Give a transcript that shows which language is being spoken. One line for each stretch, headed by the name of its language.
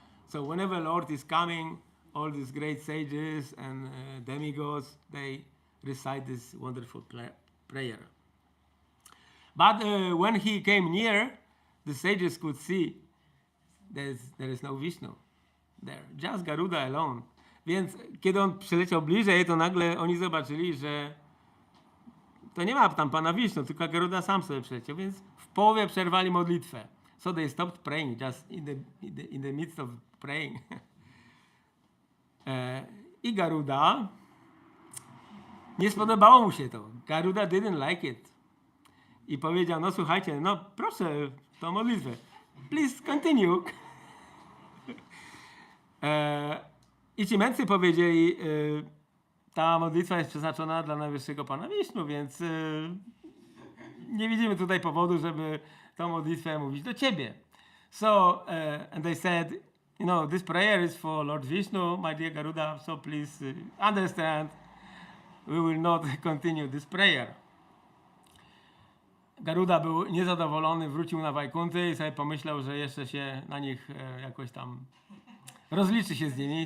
English: So whenever Lord is coming, all these great sages and demigods, they recite this wonderful prayer. But when he came near, the sages could see there is no Vishnu there, just Garuda alone.
Polish: Więc kiedy on przyleciał bliżej, to nagle oni zobaczyli, że to nie ma tam Pana Wisznu, tylko Garuda sam sobie przyleciał, więc w połowie przerwali modlitwę.
English: So they stopped praying, just in the midst of praying.
Polish: I Garuda, nie spodobało mu się to.
English: Garuda didn't like it.
Polish: I powiedział, no słuchajcie, no proszę, tą modlitwę.
English: Please continue.
Polish: I ci mędrcy powiedzieli, ta modlitwa jest przeznaczona dla najwyższego Pana Wisznu, więc nie widzimy tutaj powodu, żeby tą modlitwę mówić do ciebie.
English: So, and they said, this prayer is for Lord Vishnu, my dear Garuda, so please understand, we will not continue this prayer.
Polish: Garuda był niezadowolony, wrócił na Wajkunty i sobie pomyślał, że jeszcze się na nich jakoś tam rozliczy się z nimi.